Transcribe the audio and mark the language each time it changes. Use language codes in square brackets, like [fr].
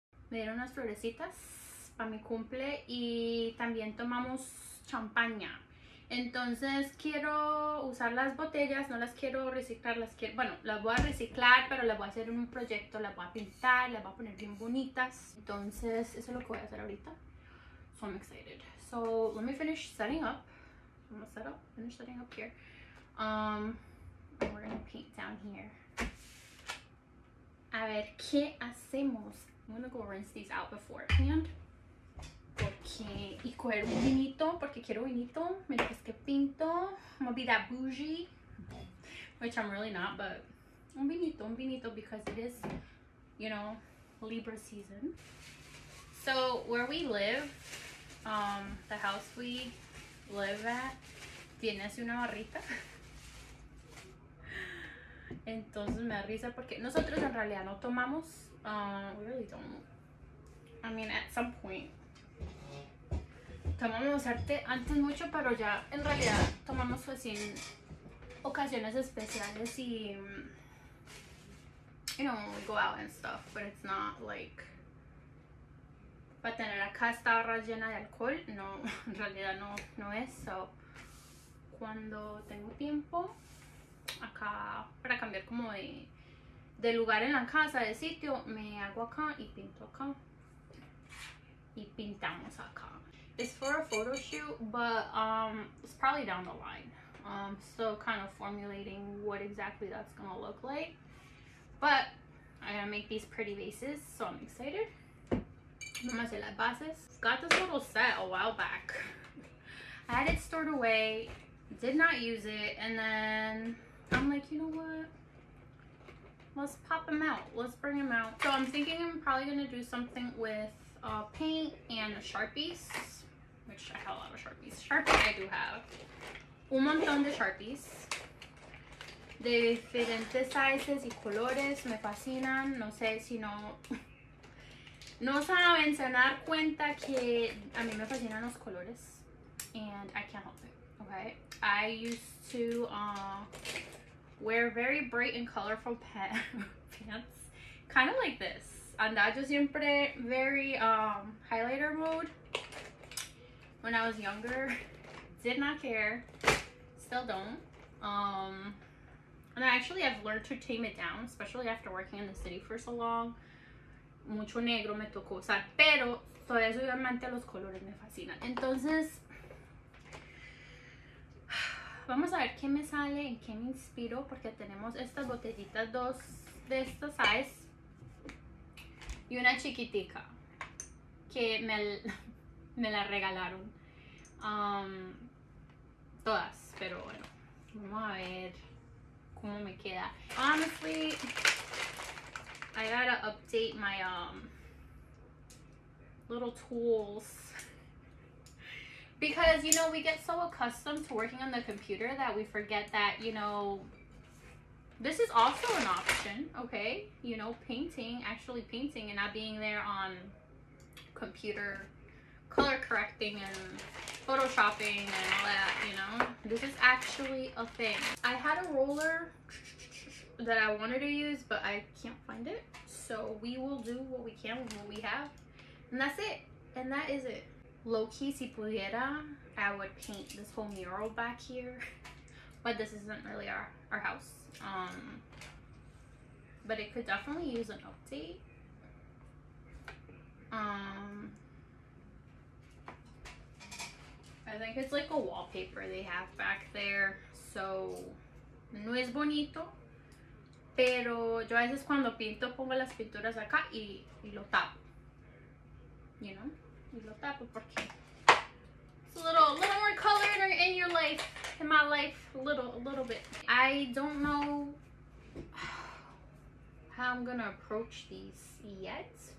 [es] me dieron unas florecitas para mi cumple y también tomamos champaña. Entonces quiero usar las botellas, no las quiero reciclar, bueno, las voy a reciclar, pero las voy a hacer en un proyecto, las voy a pintar, las voy a poner bien bonitas. Entonces eso es lo que voy a hacer ahorita. [en] So I'm excited. So let me finish setting up. I'm gonna finish setting up here. And we're gonna paint down here. [es] A ver, ¿qué hacemos? [en] I'm gonna go rinse these out beforehand. [es] Porque, y coger un vinito, porque quiero vinito mientras que pinto. [en] I'm gonna be that bougie, which I'm really not, but [es] un vinito [en] because it is, you know, Libra season. So where we live, the house we live at, [es] tiene así una barrita. Entonces me da risa porque nosotros en realidad no tomamos. [en] We really don't. I mean, at some point [es] tomamos antes mucho, pero ya en realidad tomamos pues en ocasiones especiales y, [en] you know, we go out and stuff, but it's not like [es] para tener acá esta barra llena de alcohol. No, en realidad no es. So, cuando tengo tiempo acá para cambiar como de lugar en la casa, de sitio, me hago acá y pinto acá y pintamos acá. [en] It's for a photo shoot, but it's probably down the line. Still kind of formulating what exactly that's gonna look like, but I'm gonna make these pretty vases, so I'm excited. [es] Vamos a hacer las bases. [en] Got this little set a while back. I had it stored away, did not use it, and then I'm like, you know what? Let's pop them out. Let's bring them out. So I'm thinking I'm probably gonna do something with paint and Sharpies, which I have a lot of Sharpies. Sharpies I do have. [es] Un montón de Sharpies. De diferentes sizes y colores. Me fascinan. No sé si no saben, se van a dar cuenta que a mí me fascinan los colores. [en] And I can't help it, okay? I used to wear very bright and colorful pants. Kind of like this. [es] Andaba yo siempre [en] very highlighter mode when I was younger. Did not care. Still don't. And actually I've learned to tame it down, especially after working in the city for so long. [es] Mucho negro me tocó usar, pero todavía soy amante a los colores, me fascinan. Entonces, vamos a ver qué me sale, en qué me inspiro, porque tenemos estas botellitas, dos de esta size y una chiquitica que me la regalaron. Todas, pero bueno, vamos a ver cómo me queda. [en] Honestly, I gotta update my little tools because, you know, we get so accustomed to working on the computer that we forget that, you know, this is also an option, okay? You know, actually painting and not being there on computer color correcting and photoshopping and all that, you know? This is actually a thing. I had a roller that I wanted to use, but I can't find it. So we will do what we can with what we have. And that's it. And that is it. Low-key, [es] si pudiera, [en] I would paint this whole mural back here. But this isn't really our house. But it could definitely use an update. I think it's like a wallpaper they have back there. [es] So, no es bonito. Pero yo a veces cuando pinto pongo las pinturas acá y lo tapo. [en] You know? [es] Y lo tapo porque [en] it's a little more color in your life, in my life, a little bit. I don't know how I'm gonna approach these yet.